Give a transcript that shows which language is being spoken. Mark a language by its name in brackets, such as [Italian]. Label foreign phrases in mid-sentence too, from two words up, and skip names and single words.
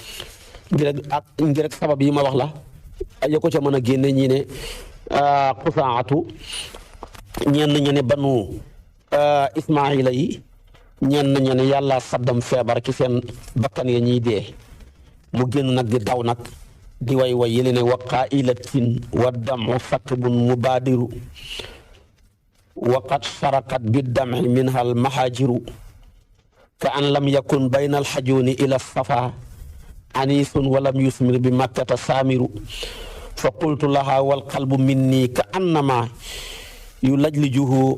[Wolof] ngir rek sabab yi ma wax la ya ko ca mën a génne ñi ne Xusaatu ñenn ña ne Banu Ismaahila yi ñenn ña ne yàlla saddam feebar ci seen bakkan ya ñuy dee mu génn nag di daw nag di way yële ne [Arabic] وقائلة والدمع سكب مبادر وقد شرقت بالدمع منها المحاجر كأن لم يكن بين الحجون إلى الصفا أنيس و لم يسمر بمكة سامر فقلت لها والقلب مني كأنما يلجلجه